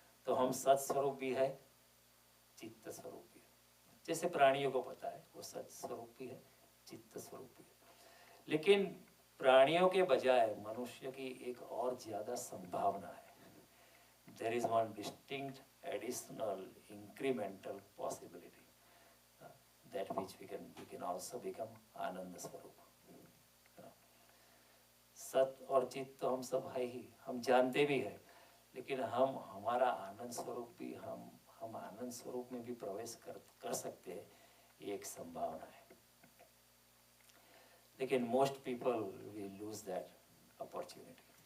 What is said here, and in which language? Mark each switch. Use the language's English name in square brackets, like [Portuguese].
[Hindi] तो हम सत स्वरूप भी है, चित्त स्वरूप भी है। जैसे प्राणियों को पता है वो सत स्वरूप भी है, चित्त स्वरूप भी है। लेकिन प्राणियों के बजाय मनुष्य की एक और ज्यादा संभावना है। [English] There is one distinct additional incremental possibility, that which we can also become Ananda Swarup. [Hindi] सत और चित तो हम सब है ही, हम जानते भी हैं, लेकिन हम हमारा आनंद स्वरूप भी हम आनंद स्वरूप में भी प्रवेश कर सकते हैं, ये एक संभावना है. लेकिन [English] Most people will lose that opportunity.